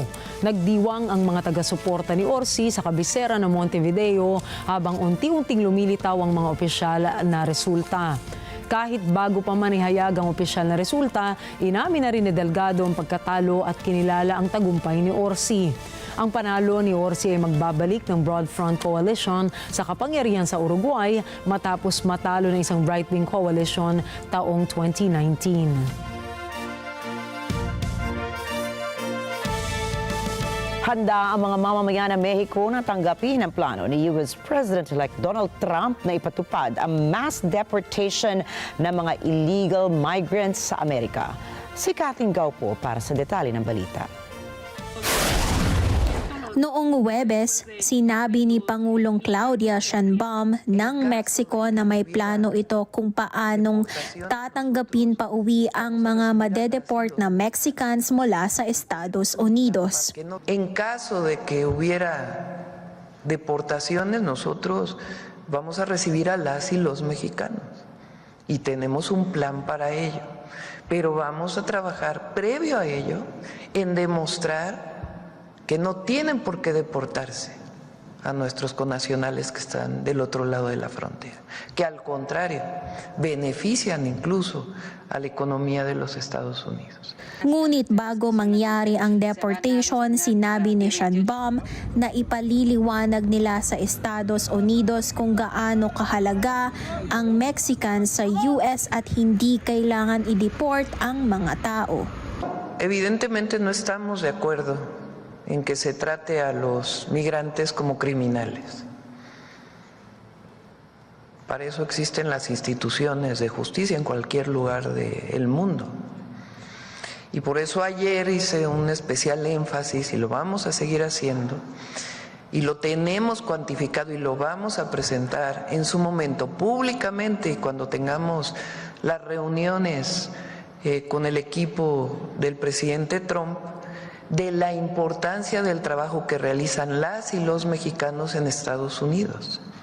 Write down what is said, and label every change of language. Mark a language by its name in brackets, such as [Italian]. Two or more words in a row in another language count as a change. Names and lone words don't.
[Filipino] Nagdiwang ang mga taga-suporta ni Orsi sa kabisera ng Montevideo habang unti-unting lumilitaw ang mga opisyal na resulta. Kahit bago pa man ihayag ang opisyal na resulta, inamin na rin ni Delgado ang pagkatalo at kinilala ang tagumpay ni Orsi. Ang panalo ni Orsi ay magbabalik ng Broad Front Coalition sa kapangyarihan sa Uruguay matapos matalo ng isang [English] right-wing coalition [Filipino] taong 2019. Handa ang mga mamamayan ng Mexico na tanggapin ang plano ni US President-elect Donald Trump na ipatupad ang [English] mass deportation [Filipino] ng mga [English] illegal migrants [Filipino] sa Amerika. Si Kathleen Gaupo para sa detalye ng balita. Noong Huwebes, sinabi ni Pangulong Claudia Sheinbaum ng Mexico na may plano ito kung paanong tatanggapin pa uwi ang mga madedeport na Mexicans mula sa Estados Unidos. [Spanish] En caso de que hubiera deportaciones, nosotros vamos a recibir a las y los mexicanos y tenemos un plan para ello, pero vamos a trabajar previo a ello en demostrar que no tienen por qué deportarse a nuestros connacionales que están del otro lado de la frontera, que al contrario, benefician incluso a la economía de los Estados Unidos. [Filipino] Ngunit bago mangyari ang deportation, sinabi ni Sheinbaum na ipaliliwanag nila sa Estados Unidos kung gaano kahalaga ang Mexican sa US at hindi kailangan i-deport ang mga tao. [Spanish] Evidentemente no estamos de acuerdo en que se trate a los migrantes como criminales. Para eso existen las instituciones de justicia en cualquier lugar del mundo. Y por eso ayer hice un especial énfasis, y lo vamos a seguir haciendo, y lo tenemos cuantificado y lo vamos a presentar en su momento públicamente cuando tengamos las reuniones con el equipo del presidente Trump, de la importancia del trabajo que realizan las y los mexicanos en Estados Unidos.